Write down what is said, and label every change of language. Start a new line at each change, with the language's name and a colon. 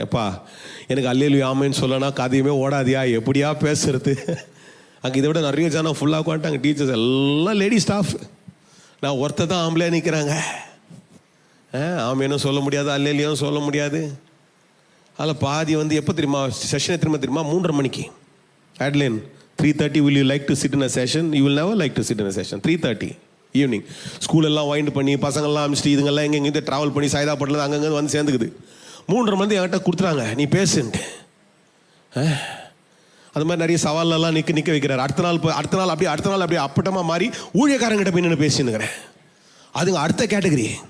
Tamil: எப்பா எனக்கு அல்லேலூயா ஆமென்னு சொல்லனா கதையுமே ஓடாதியா, எப்படியா பேசுறது? அங்கே இதை விட நிறைய ஜனம் ஃபுல்லாக உட்காந்துட்டாங்க. டீச்சர்ஸ் எல்லாம் லேடி ஸ்டாஃப். நான் ஒருத்தர் தான் ஆம்பளையாக நிற்கிறாங்க. ஆமேனும் சொல்ல முடியாது, அல்லேலியும் சொல்ல முடியாது. அதில் பாதி வந்து எப்போ தெரியுமா செஷன் தெரியுமா 3:30 மணிக்கு.
English: Adeline, 3:30 will you like to sit in a session? You will never like to sit in a session.
Tamil: 3:30 evening. ஸ்கூலெல்லாம் wind பண்ணி பசங்கள்லாம் அமிச்சிட்டு இதுங்கெல்லாம் எங்கெங்கே ட்ராவல் பண்ணி சாய்தாப்பட்டில் அங்கங்கே வந்து சேர்ந்துக்குது. 3:30 மணி என்கிட்ட கொடுத்துறாங்க, நீ பேசுன்ட்டு. அது மாதிரி நிறைய சவாலெல்லாம் நிற்க வைக்கிறார். அடுத்த நாள் அப்படியே அப்பட்டமாக மாறி ஊழியக்காரங்கிட்ட போய் நின்று பேசினுக்கிறேன். அதுங்க அடுத்த கேட்டகரி.